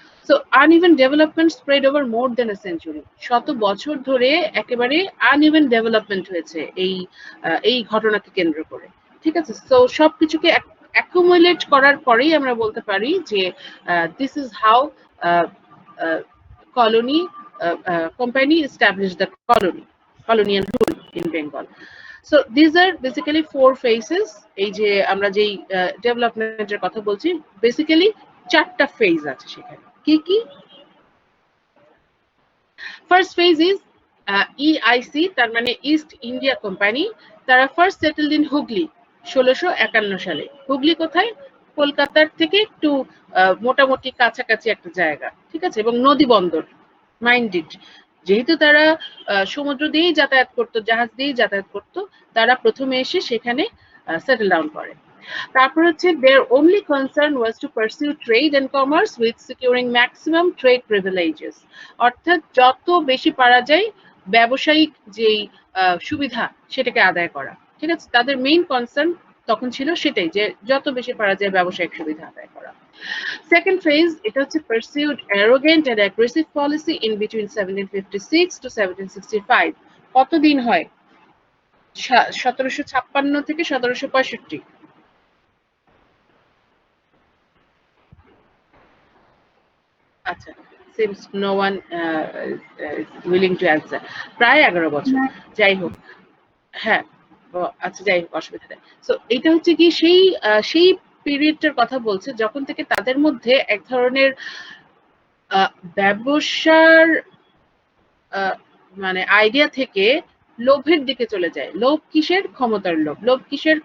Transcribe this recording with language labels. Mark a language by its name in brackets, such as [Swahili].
[English] so uneven development spread over more than a century, [Bangla] শত বছর ধরে একেবারে আনইভেন ডেভেলপমেন্ট হয়েছে এই ঘটনাকে কেন্দ্র করে। ঠিক আছে, তো সবকিছুকে অ্যাকুমুলেট করার পরেই আমরা বলতে পারি যে [English] This is how colony company established the colonial rule in Bengal. So these are basically four phases. [Bangla] এই যে আমরা যেই ডেভেলপমেন্টের কথা বলছি, বেসিক্যালি চারটা ফেজ আছে সেখানে। কি কি? [English] first phase is EIC, [Bangla] তার মানে [English] East India Company. [Bangla] তারা [English] first settled in [Bangla] হুগলি 1651 সালে। হুগলি কোথায়? কলকাতার থেকে একটু মোটামুটি কাছাকাছি একটা জায়গা। ঠিক আছে, এবং নদী বন্দর মাইন্ডেড, যেহেতু তারা সমুদ্র দিয়েই যাতায়াত করতো, জাহাজ দিয়েই যাতায়াত করতো, তারা প্রথমে এসে সেখানে সেটেল ডাউন করে। তারপর হচ্ছে [English] their only concern was to pursue trade and commerce with securing maximum trade privileges, [Bangla] অর্থাৎ যত বেশি পারা যায় ব্যবসায়িক যেই সুবিধা সেটাকে আদায় করা। ঠিক আছে, তাদের মেইন কনসার্ন তখন ছিল সেটাই, যে যত বেশি পারা যায় ব্যবসায়িক সুবিধা আদায় করা। [English] Second phase, [Bangla] এটা হচ্ছে [English] pursued arrogant and aggressive policy in between 1756 to 1765. [Bangla] কতদিন হয়? 1756 থেকে 1765। আচ্ছা, [English] seems no one is willing to answer. [Bangla] প্রায় 11 বছর। যাই হোক, হ্যাঁ, আচ্ছা যাই হোক, অসুবিধা নেই। সো এটা হচ্ছে কি সেই পিরিয়ডটার কথা বলছে যখন থেকে তাদের মধ্যে এক ধরনের ব্যবসার মানে আইডিয়া থেকে লোভের দিকে চলে যায়। লোভ কিসের? ক্ষমতার লোভ। লোভ কিসের?